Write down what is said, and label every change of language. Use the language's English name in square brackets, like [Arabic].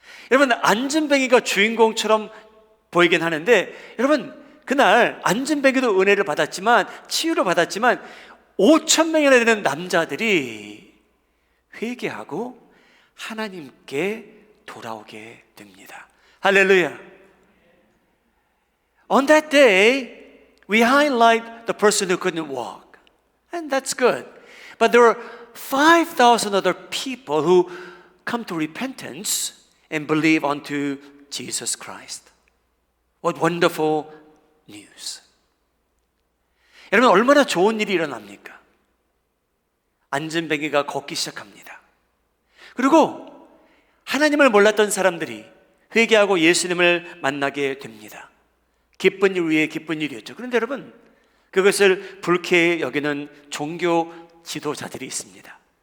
[Korean] 여러분, 안전뱅이가 주인공처럼 보이긴 하는데 여러분, 그날 안전뱅이도 은혜를 받았지만, 치유를 받았지만 5천 명이나 되는 남자들이 회개하고 하나님께 돌아오게 됩니다. 할렐루야. [English] On that day, we highlight the person who couldn't walk, and that's good. But there were 5,000 other people who come to repentance and believe unto Jesus Christ. What wonderful news. [Korean] 여러분, 얼마나 좋은 일이 일어납니까? 안전뱅이가 걷기 시작합니다. 그리고 하나님을 몰랐던 사람들이 회개하고 예수님을 만나게 됩니다. 기쁜 일 위에 기쁜 일이었죠. 그런데 여러분, 그것을 불쾌히 여기는 종교 지도자들이 있습니다.